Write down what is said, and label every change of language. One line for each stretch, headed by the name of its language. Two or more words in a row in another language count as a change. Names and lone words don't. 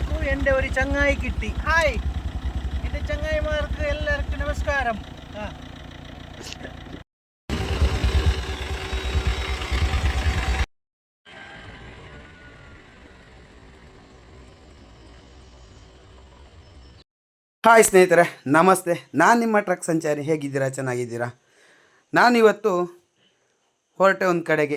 Malayalam: എൻ്റെ ഒരു ചങ്ങായി കിട്ടി. ഹായ് എൻ്റെ ചങ്ങായിമാർക്ക് എല്ലാവർക്കും നമസ്കാരം.
Kannada: ಹಾಯ್ ಸ್ನೇಹಿತರೆ, ನಮಸ್ತೆ. ನಾನು ನಿಮ್ಮ ಟ್ರಕ್ ಸಂಚಾರಿ. ಹೇಗಿದ್ದೀರಾ? ಚೆನ್ನಾಗಿದ್ದೀರಾ? ನಾನಿವತ್ತು ಹೊರಟೆ ಒಂದು ಕಡೆಗೆ.